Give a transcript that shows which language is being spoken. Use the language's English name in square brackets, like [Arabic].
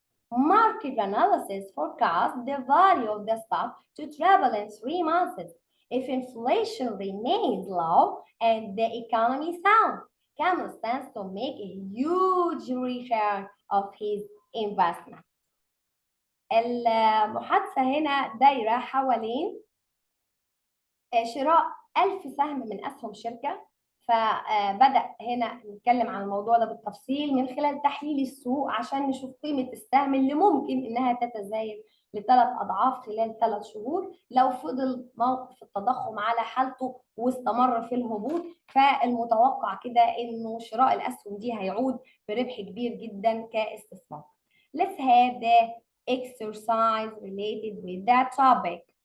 [English] Market analysis forecasts the value of the stock to treble in 3 months if inflation remains low and the economy sound. Camel stands to make a huge return of his investment. [Arabic] المحادثة هنا دايرة حوالين شراء 1000 سهم من أسهم شركة. فبدأ هنا نتكلم عن الموضوع ده بالتفصيل من خلال تحليل السوق عشان نشوف قيمة السهم اللي ممكن إنها تتزايد ل3 أضعاف خلال 3 شهور لو فضل موقف التضخم على حالته واستمر في الهبوط. فالمتوقع كده إنه شراء الأسهم دي هيعود بربح كبير جدا كاستثمار. [English] Let's have the exercise related with that topic.